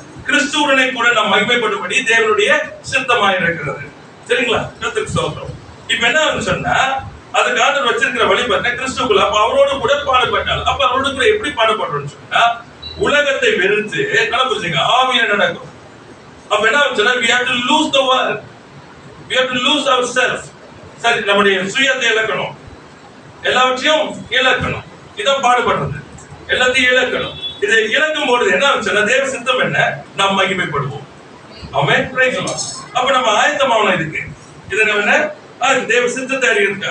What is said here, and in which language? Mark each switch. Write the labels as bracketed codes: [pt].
[ta] கிறிஸ்துவுடனே கூட நாம் மகிமைப்படும்படி தேவனுடைய சித்தமாய் இருக்கிறது. சரிங்களா? கர்த்தருக்கு ஸ்தோத்திரம். இப்ப என்ன சொன்னா, அதுக்கு ஆண்டவர் வச்சிருக்கிற வழி பார்த்தா கிறிஸ்துவுக்குள்ள அப்ப அவரோட கூட பாடுபட்டால், அப்ப அவரோட கூட எப்படி பாடுபடுறோம்னு சொன்னா, உலகத்தை வெறுத்து நடப்புச்சுங்க ஆவியில நடக்கும். அப்ப என்ன ஆச்சுன்னா [en] we have to lose the world, we have to lose ourselves. [ta] சரி, நம்முடைய சுயத்தை இழக்கணும், எல்லாவற்றையும் இழக்கணும். இதான் பாடுபடுறது, எல்லாத்தையும் இழக்கணும். இதை இழக்கும் பொழுது என்ன ஆச்சுன்னா தேவ சித்தம் என்ன, நாம் மகிமைப்படுவோம். ஆமென், [en] Praise the Lord. [ta] அப்ப நம்ம ஆயத்தமாகணும் இதுக்கு. இது என்ன, தேவ சித்தத்தை அறியிருக்கு.